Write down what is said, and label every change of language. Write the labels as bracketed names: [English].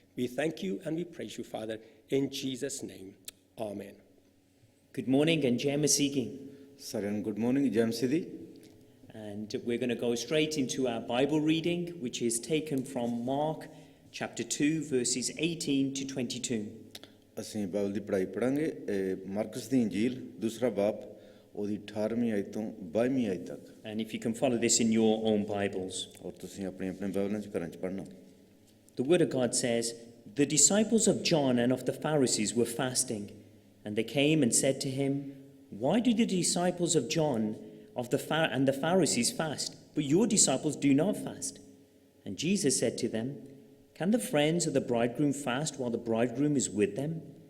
[English] We thank you and we praise you, Father, in Jesus' name. Amen. Good morning and Jai Masigi. Saran, good morning, Jai Masigi. And we're going to go straight into our Bible reading, which is taken from Mark chapter 2, verses 18 to 22. [Punjabi] ਅਸੀਂ Bible ਦੀ ਪੜ੍ਹਾਈ ਪੜਾਂਗੇ marks ਦੀ ਇੰਜੀਲ ਦੂਸਰਾ ਬਾਬ ਉਹਦੀ 18ਵੀਂ ਆਇਤ ਤੋਂ 22ਵੀਂ ਆਇਤ ਤੱਕ. [English] And if you can follow this in your own Bibles. [Punjabi] ਔਰ ਤੁਸੀਂ ਆਪਣੇ ਆਪਣੇ ਬਾਈਬਲਾਂ 'ਚ ਘਰਾਂ 'ਚ ਪੜ੍ਹਨਾ. [English] The word of God says, "The disciples of John and of the Pharisees were fasting, and they came and said to him, 'Why do the disciples of John and the Pharisees fast, but your disciples do not fast?' And Jesus said to them, 'Can the friends of the bridegroom fast while the bridegroom is with them?